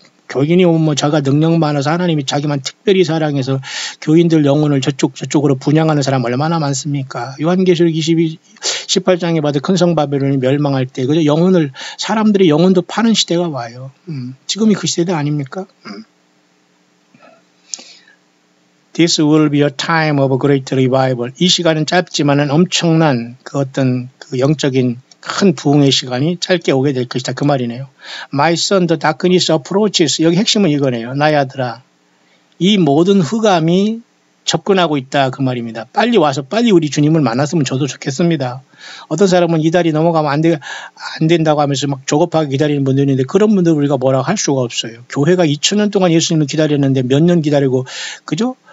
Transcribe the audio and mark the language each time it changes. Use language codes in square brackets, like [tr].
[ko] 교인이 오면 뭐 자가 능력 많아서 하나님이 자기만 특별히 사랑해서 교인들 영혼을 저쪽으로 분양하는 사람 얼마나 많습니까? 요한계시록 18장에 봐도 큰 성 바벨론이 멸망할 때 그저 영혼을 사람들의 영혼도 파는 시대가 와요. 지금이 그 시대 아닙니까? [en] This will be a time of a great revival. [ko] 이 시간은 짧지만은 엄청난 그 어떤 그 영적인 큰 부흥의 시간이 짧게 오게 될 것이다. 그 말이네요. [en] My son, the darkness approaches. [ko] 여기 핵심은 이거네요. 나의 아들아. 이 모든 흑암이 접근하고 있다. 그 말입니다. 빨리 와서 빨리 우리 주님을 만났으면 저도 좋겠습니다. 어떤 사람은 이 달이 넘어가면 안 된다고 하면서 막 조급하게 기다리는 분들이 있는데 그런 분들 우리가 뭐라고 할 수가 없어요. 교회가 2000년 동안 예수님을 기다렸는데 몇 년 기다리고 그죠?